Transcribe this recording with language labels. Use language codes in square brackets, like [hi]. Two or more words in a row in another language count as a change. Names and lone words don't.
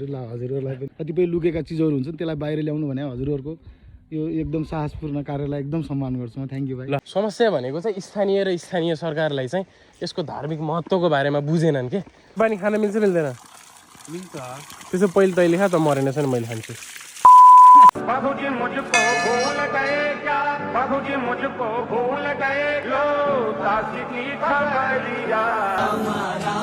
[ne] ल हजुरहरूलाई पनि कतिपय लुकेका चिजहरू हुन्छन्, त्यसलाई बाहिर ल्याउनु भने हजुरहरूको यो एकदम साहसपूर्ण कार्यलाई एकदम सम्मान गर्छु म। [en] thank you भाइ। [ne] ल समस्या भनेको चाहिँ स्थानीय सरकारलाई चाहिँ यसको धार्मिक महत्त्वको बारेमा बुझेनन् के। पानी खान मिल्छ मिल्दैन? मिल्छ। त्यसो पहिले तैँले खा त, मरेन छैन मैले खान्छु। [hi] बाबूजी मुझको भूल गए क्या, बाबूजी मुझको भूल गए, लो ताकि की खबरिया।